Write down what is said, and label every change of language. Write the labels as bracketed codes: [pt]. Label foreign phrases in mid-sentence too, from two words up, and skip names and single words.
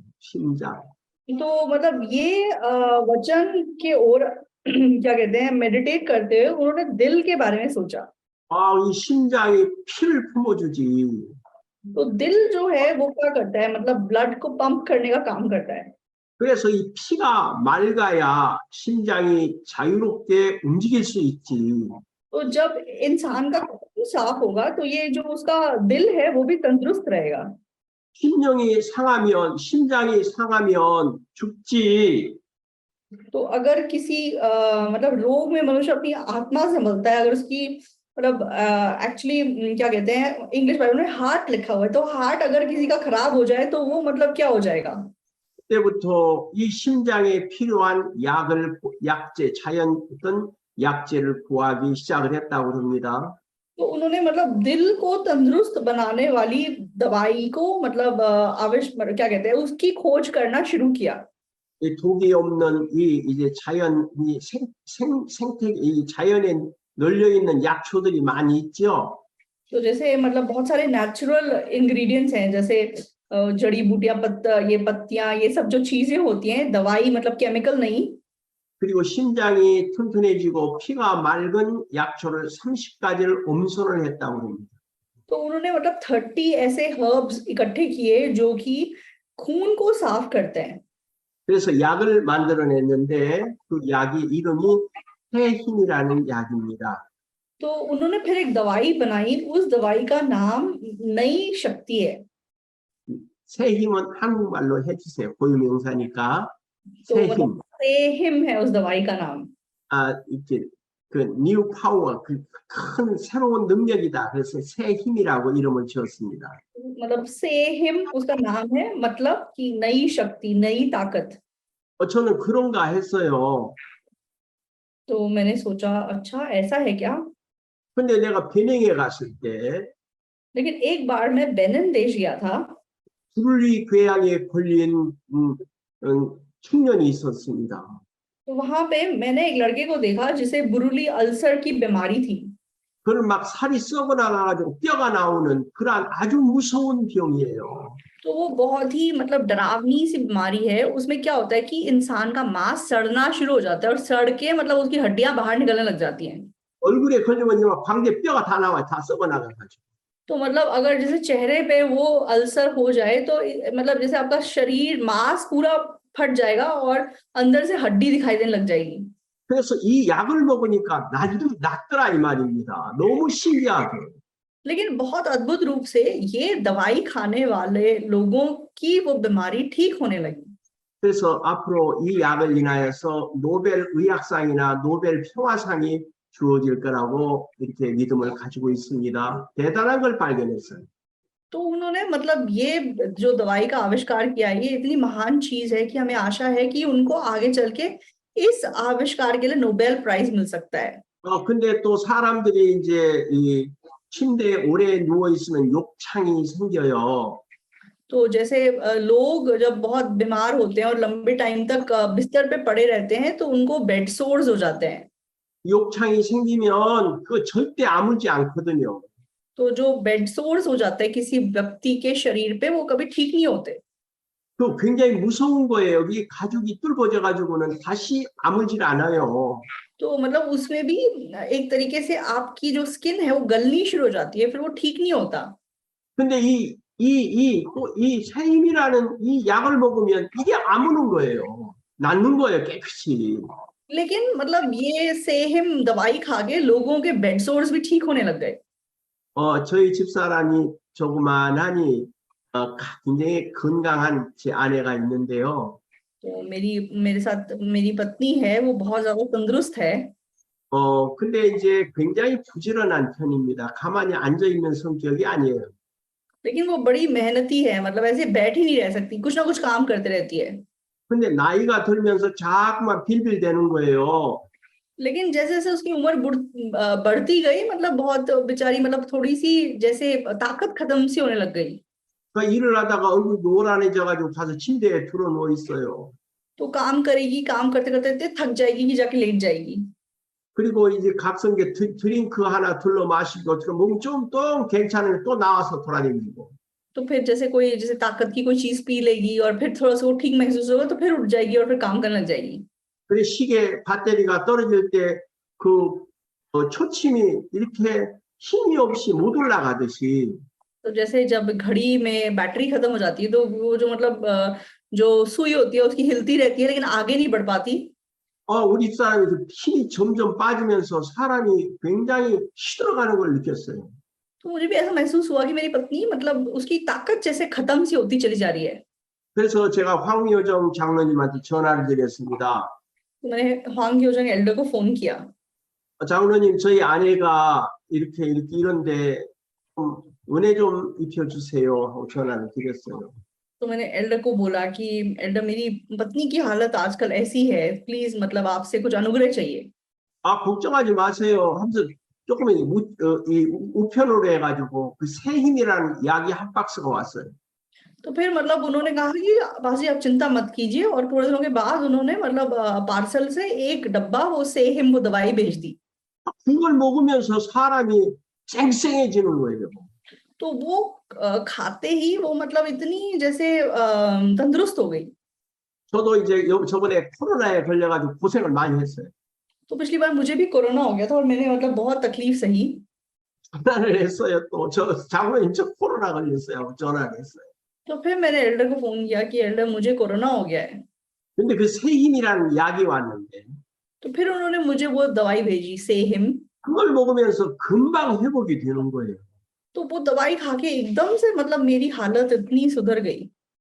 [ko] 심장. [hi] तो मतलब ये वचन के ओर क्या कहते हैं, मेडिटेट करते हुए उन्होंने दिल के बारे में सोचा। [ko] 이 심장이 피를 품어주지. [hi] तो दिल जो है वो क्या करता है, मतलब ब्लड को पंप करने का काम करता है। [ko] 그래서 이 피가 맑아야 심장이 자유롭게 움직일 수 있지. [hi] तो जब इंसान का खून साफ होगा तो ये जो उसका दिल है वो भी तंदुरुस्त रहेगा। [ko] 심장이 상하면 죽지. [hi] तो अगर किसी मतलब रोग में मनुष्य अपनी आत्मा से मरता है, अगर उसकी मतलब एक्चुअली क्या कहते हैं [en] English Bible [hi] में हार्ट लिखा हुआ है, तो हार्ट अगर किसी का खराब हो जाए तो वो मतलब क्या हो जाएगा? [ko] 그때부터 이 심장에 필요한 자연 어떤 약재를 구하기 시작을 했다고 합니다. [hi] तो उन्होंने मतलब दिल को तंदुरुस्त बनाने वाली दवाई को मतलब क्या कहते हैं उसकी खोज करना शुरू किया। [ko] 이 독이 없는 이제 이 자연에 널려 있는 약초들이 많이 있죠. [hi] तो जैसे मतलब बहुत सारे [en] natural ingredients [hi] हैं, जैसे जड़ी बूटियां, ये पत्तियां, ये सब जो चीजें होती हैं, दवाई मतलब केमिकल नहीं। [ko] 그리고 심장이 튼튼해지고 피가 맑은 약초를 30가지를 엄선을 했다고 합니다. [hi] तो उन्होंने मतलब 30 ऐसे हर्ब्स इकट्ठे किए जो कि खून को साफ करते हैं। [ko] 그래서 약을 만들어냈는데 그 약이 이름이 해힘이라는 약입니다. [hi] तो उन्होंने फिर एक दवाई बनाई, उस दवाई का नाम नई शक्ति है। [ko] 새힘은 한국말로 해주세요. 고유명사니까 [hi] तो मतलब 새힘. सेहिम है उस दवाई का नाम। [ko] 이렇게 그 [en] new power, [ko] 그 큰 새로운 능력이다. 그래서 새힘이라고 이름을 지었습니다. [hi] मतलब सेहिम उसका नाम है, मतलब कि नई शक्ति, नई ताकत। [ko] 저는 그런가 했어요. [hi] तो मैंने सोचा अच्छा ऐसा है क्या। [ko] 근데 내가 베냉에 갔을 때 [hi] लेकिन एक बार मैं बेनिन देश गया था। [ko] 부르리 궤양에 걸린 청년이 있었습니다. [hi] तो वहां पे मैंने एक लड़के को देखा जिसे बुरुली अल्सर की बीमारी थी। [ko] 그는 막 살이 썩어 나가가지고 뼈가 나오는 그러한 아주 무서운 병이에요. [hi] तो वो बहुत ही मतलब डरावनी सी बीमारी है। उसमें क्या होता है कि इंसान का मांस सड़ना शुरू हो जाता है और सड़ के मतलब उसकी हड्डियां बाहर निकलने लग जाती हैं। [ko] 얼굴에 걸리면 막 광대 뼈가 다 나와요. 다 썩어 나가가지고. [hi] तो मतलब अगर जैसे चेहरे पे वो अल्सर हो जाए तो मतलब जैसे आपका शरीर मांस पूरा फट जाएगा और अंदर से हड्डी दिखाई देने लग जाएगी। [ko] 그래서 이 약을 먹으니까 낫더라 이 말입니다. 너무 신기하게. [hi] लेकिन बहुत अद्भुत रूप से ये दवाई खाने वाले लोगों की वो बीमारी ठीक होने लगी। [ko] 그래서 앞으로 이 약을 인하여서 노벨 의학상이나 노벨 평화상이 주어질 거라고 이렇게 믿음을 가지고 있습니다. 대단한 걸 발견했어요. [hi] तो उन्होंने मतलब ये जो दवाई का आविष्कार किया है, ये इतनी महान चीज है कि हमें आशा है कि उनको आगे चल के इस आविष्कार के लिए नोबेल प्राइज मिल सकता है। [ko] 근데 또 사람들이 이제 이 침대에 오래 누워 있으면 욕창이 생겨요. [hi] तो जैसे लोग जब बहुत बीमार होते हैं और लंबे टाइम तक बिस्तर पे पड़े रहते हैं तो उनको [en] bed sores [hi] हो जाते हैं। [ko] 욕창이 생기면 그 절대 아물지 않거든요. [hi] तो जो [en] bed sores [hi] हो जाता है किसी व्यक्ति के शरीर पे, वो कभी ठीक नहीं होते। [ko] 그 굉장히 무서운 거예요. 이 가죽이 뚫어져 가지고는 다시 아물질 않아요. [hi] तो मतलब उसमें भी एक तरीके से आपकी जो स्किन है वो गलनी शुरू हो जाती है, फिर वो ठीक नहीं होता। [ko] 근데 이 세임이라는 이 약을 먹으면 이게 아무는 거예요. 낫는 거예요, 깨끗이. [hi] लेकिन मतलब ये सेहिम दवाई खा के लोगों के [en] bed sores [hi] भी ठीक होने लग गए। [ko] 저희 집사람이 조그만하니 굉장히 건강한 제 아내가 있는데요. [hi] तो मेरे साथ मेरी पत्नी है, वो बहुत ज्यादा तंदुरुस्त है। [ko] 근데 이제 굉장히 부지런한 편입니다. 가만히 앉아 있는 성격이 아니에요. [hi] लेकिन वो बड़ी मेहनती है, मतलब ऐसे बैठ ही नहीं रह सकती, कुछ ना कुछ काम करते रहती है। [ko] 근데 나이가 들면서 자꾸만 빌빌대는 거예요. [hi] लेकिन जैसे जैसे उसकी उम्र बढ़ती गई, मतलब बहुत बेचारी मतलब थोड़ी सी जैसे ताकत खत्म सी होने लग गई। [ko] 그러니까 일을 하다가 얼굴이 노란해져가지고 가서 침대에 들어 누워 있어요. [hi] तो काम करेगी, काम करते करते इतने थक जाएगी कि जाके लेट जाएगी। [ko] 그리고 이제 각성계 드링크 하나 둘러 마시고 몸 좀 또 괜찮으면 또 나와서 돌아다니고. [hi] तो फिर जैसे कोई जैसे ताकत की कोई चीज पी लेगी और फिर थोड़ा सा वो ठीक महसूस होगा तो फिर उठ जाएगी और फिर काम करने लग जाएगी। [ko] 그래 시계 배터리가 떨어질 때 그 초침이 이렇게 힘이 없이 못 올라가듯이 [hi] तो जैसे जब घड़ी में बैटरी खत्म हो जाती है तो वो जो मतलब जो सुई होती है उसकी हिलती रहती है लेकिन आगे नहीं बढ़ पाती। [ko] 우리 사람이 힘이 점점 빠지면서 사람이 굉장히 시들어가는 걸 느꼈어요. [hi] तो मुझे भी ऐसा महसूस हुआ कि मेरी पत्नी मतलब उसकी ताकत जैसे खत्म सी होती चली जा रही है। [ko] 그래서 제가 황효정 장로님한테 전화를 드렸습니다. [hi] तो मैंने ह्वांग योजंग एल्डर को फोन किया। [ko] 장로님, 저희 아내가 이렇게 이런데 좀 은혜 좀 입혀주세요 하고 전화를 드렸어요. [hi] तो मैंने एल्डर को बोला कि एल्डर मेरी पत्नी की हालत आजकल ऐसी है, प्लीज मतलब आपसे कुछ अनुग्रह चाहिए। [ko] 걱정하지 마세요 하면서 조금 우편으로 해가지고 그 새힘이라는 약이 한 박스가 왔어요. [hi] तो फिर मतलब उन्होंने कहा कि बाजी आप चिंता मत कीजिए, और थोड़े दिनों के बाद उन्होंने मतलब पार्सल से एक डब्बा वो सेहिम वो दवाई भेज दी। [ko] 그걸 먹으면서 사람이 쌩쌩해지는 거예요. [hi] तो वो खाते ही वो मतलब इतनी जैसे तंदुरुस्त हो गई। [ko] 저도 이제 저번에 코로나에 걸려가지고 고생을 많이 했어요. [hi] तो पिछली बार मुझे भी कोरोना हो गया था और मैंने मतलब बहुत तकलीफ सही। [ko] 전화를 했어요. 또 저 장로님 저 코로나 걸렸어요. 전화를 했어요. [hi] तो फिर मैंने एल्डर को फोन किया कि एल्डर मुझे कोरोना हो गया है। [ko] 근데 그 세힘이라는 약이 왔는데 [hi] तो फिर उन्होंने मुझे वो दवाई भेजी सेहिम। [ko] 그걸 먹으면서 금방 회복이 되는 거예요. [hi] तो वो दवाई खा के एकदम से मतलब मेरी हालत इतनी सुधर गई।